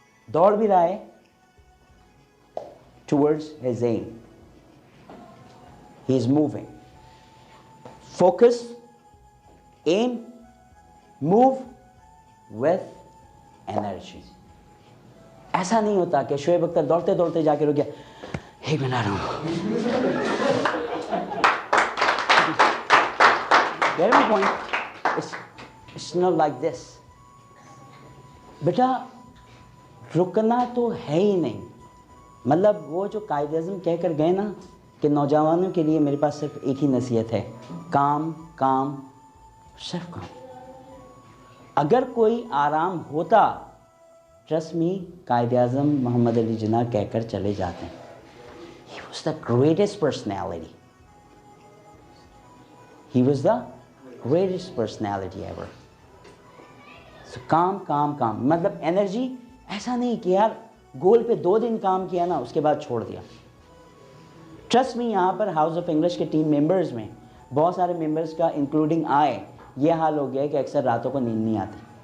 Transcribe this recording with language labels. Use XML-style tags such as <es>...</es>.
<hi>दौड़ भी रहा है</hi> <en>towards his aim. He is moving. Focus, aim, move with energy.</en> <hi>ऐसा नहीं होता कि शोएब अख्तर दौड़ते दौड़ते जाके रुक गया. एक मिनट आ रहा हूँ.</hi> <en>Get my point? It's not like this.</en> <hi>बेटा रुकना तो है ही नहीं. मतलब वो जो कायदे आज़म कह कर गए ना कि नौजवानों के लिए मेरे पास सिर्फ एक ही नसीहत है, काम काम सिर्फ काम. अगर कोई आराम होता, ट्रस्ट मी, कायदे आज़म मोहम्मद अली जिन्ना कहकर चले जाते हैं.</hi> <en>He was the greatest personality. He was the greatest personality ever.</en> <hi>So काम काम काम मतलब एनर्जी. ऐसा नहीं कि यार गोल पे 2 दिन काम किया ना उसके बाद छोड़ दिया. ट्रस्ट मी, यहाँ पर हाउस ऑफ इंग्लिश के टीम मेंबर्स में बहुत सारे मेंबर्स का इंक्लूडिंग ये हाल हो गया कि अक्सर रातों को नींद नहीं आती.</hi>